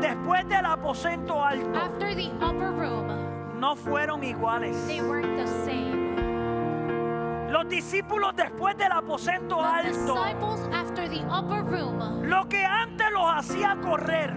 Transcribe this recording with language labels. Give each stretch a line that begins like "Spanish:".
Spanish: después del aposento alto,
English: after the upper room,
Spanish: no fueron iguales.
English: they weren't the same.
Spanish: Los discípulos después del aposento
English: The
Spanish: alto,
English: disciples after the upper room,
Spanish: lo que antes los hacía correr,